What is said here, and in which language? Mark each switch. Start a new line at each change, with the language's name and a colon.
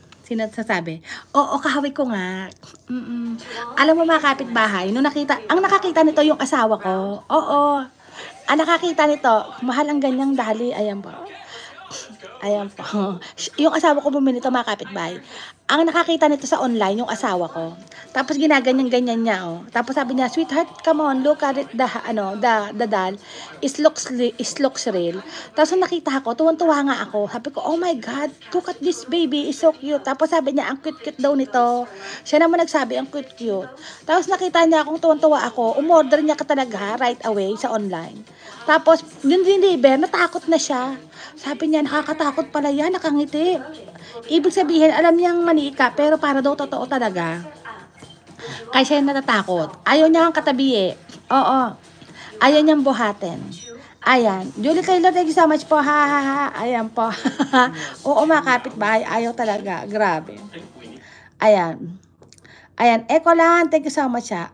Filipino: Sinasabi, oo, kahawig ko nga. Alam mo mga kapitbahay, ang nakakita nito yung asawa ko. Oo. Ang nakakita nito, mahal ang ganyang dali. Ayan po. Ayan po. Yung asawa ko bumili nito mga kapitbahay. Ang nakakita nito sa online, yung asawa ko. Tapos ginaganyan-ganyan niya, oh. Tapos sabi niya,
English: sweetheart, come on, look at it, the doll. It looks real.
Filipino: Tapos nakita ako, tuwan-tuwa nga ako. Sabi ko,
English: oh my God, look at this baby, it's so cute.
Filipino: Tapos sabi niya, ang cute-cute daw nito. Siya naman nagsabi, ang cute-cute. Tapos nakita niya akong tuwan-tuwa ako, umorder niya ka talaga
English: right away
Filipino: sa online. Tapos, yung deliver, natakot na siya. Sabi niya, nakakatakot pala yan, nakangiti. Ibig sabihin, alam niyang mani ka, pero para daw totoo talaga. Kaya siya natatakot. Ayaw niya ang katabi eh. Oo. Ayaw niyang buhatin. Ayan. Julie Taylor,
English: thank you so much
Filipino: po. Ha. Ayan po. Oo, mga kapitbahay. Ayaw talaga. Grabe. Ayan. Ayan, Eco lang,
English: thank you so much
Filipino: ha.